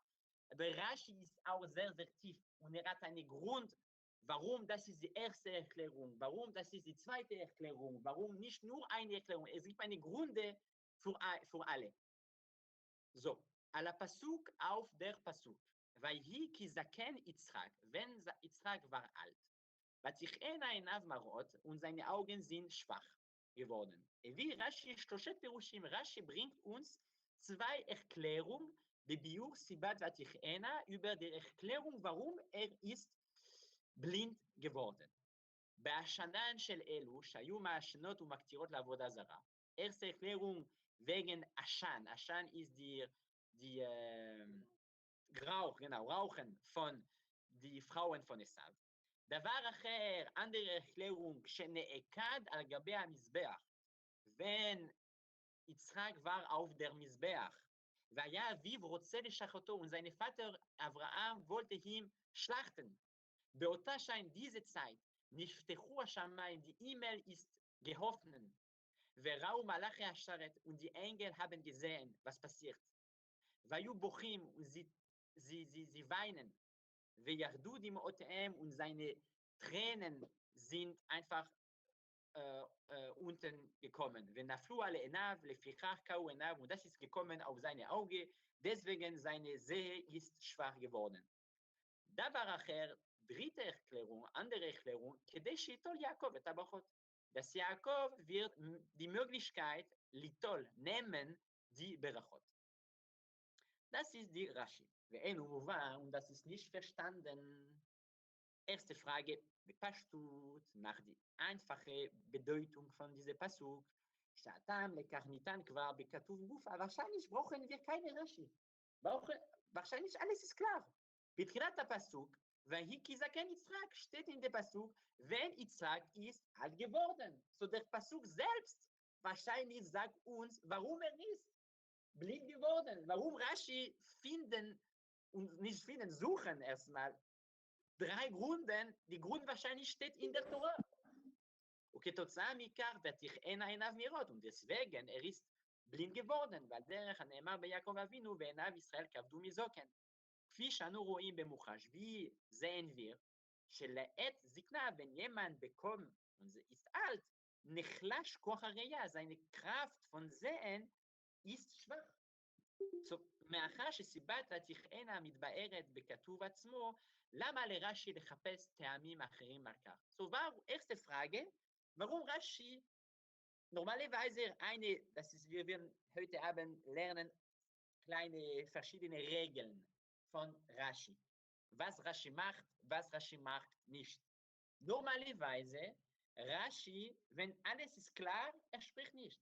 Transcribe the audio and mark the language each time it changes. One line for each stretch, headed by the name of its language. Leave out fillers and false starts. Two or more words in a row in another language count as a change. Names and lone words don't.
German: Aber Rashi ist auch sehr tief und hat einen Grund, warum das ist die erste Erklärung, warum das ist die zweite Erklärung, warum nicht nur eine Erklärung. Es gibt eine Gründe für alle. So, ala Pasuk auf der Pasuk.
Hebrew: ויהי כי זקן יצחק,
German: wenn Izchak war alt.
Hebrew: ותכהינה עיניו מראות,
German: und seine Augen sind schwach geworden. Wie Rashi
Hebrew: שלושה פירושים,
German: Rashi bringt uns 2 Erklärungen,
Hebrew: בביאור סיבת ותכהינה,
German: über die Erklärung, warum ist blind geworden.
Hebrew: בעשנן של אלו שהיו מעשנות ומקטירות לעבודה זרה.
German: Erste Erklärung wegen Ashan. Ashan ist die Rauchen von die Frauen von Esav.
Hebrew: דבר אחר,
German: andere Erklärung,
Hebrew: שנעקד על גבי המזבח.
German: wenn Izchak war auf der Mizbeach,
Hebrew: והיה אביו רוצה לשחטו,
German: und sein Vater Abraham wollte ihn schlachten.
Hebrew: באותה שעה,
German: in dieser Zeit,
Hebrew: נפתחו השמיים,
German: die Himmel ist geöffnet.
Hebrew: וראו מלאכי השרת,
German: und die Engel haben gesehen, was passiert.
Hebrew: והיו בוכים,
German: und sie weinen.
Hebrew: וירדו דמעותיהם,
German: und seine Tränen sind einfach unten gekommen.
Hebrew: ונפלו על עיניו, לפיכך קהו עיניו,
German: und das ist gekommen auf seine Augen, deswegen seine Sehe ist schwach geworden.
Hebrew: דבר אחר,
German: dritte Erklärung, andere Erklärung,
Hebrew: כדי שיטול יעקב את הברכות.
German: dass Jakob wird die Möglichkeit, ליטול, nehmen, die Berachot. Das ist die Rashi. Und das ist nicht verstanden. Erste Frage, בפשטות, nach die einfache Bedeutung von diesem Pasuk.
Hebrew: שהטעם לכך ניתן כבר בכתוב גופה,
German: wahrscheinlich brauchen wir keine Rashi. Wahrscheinlich alles ist klar.
Hebrew: בתחילת הפסוק, ויהי כי זקן יצחק,
German: steht in dem Pasuk, wenn Izchak ist alt geworden. So der Pasuk selbst wahrscheinlich sagt uns, warum ist blind geworden. Warum Rashi suchen erstmal 3 Gründe. Die Grund wahrscheinlich steht in der Tora.
Hebrew: וכתוצאה מכך ותכהנה עיניו מראות,
German: und deswegen ist blind geworden,
Hebrew: ועל דרך הנאמר ביעקב אבינו, ועיניו ישראל כבדו מזוקן. כפי שאנו רואים במוחש,
German: wie sehen wir,
Hebrew: שלעת זקנה
German: wenn jemand bekommt, und sie ist alt,
Hebrew: נחלש כוח הראייה,
German: seine Kraft von sehen ist schwach. So,
Hebrew: מאחר שסיבת ותכהנה מתבארת בכתוב עצמו, למה לרש"י לחפש טעמים אחרים על כך?
German: So, erste Frage, warum Rashi normalerweise wir werden heute Abend lernen, kleine verschiedene Regeln von Rashi. Was Rashi macht nicht. Normalerweise, Rashi, wenn alles ist klar, spricht nicht.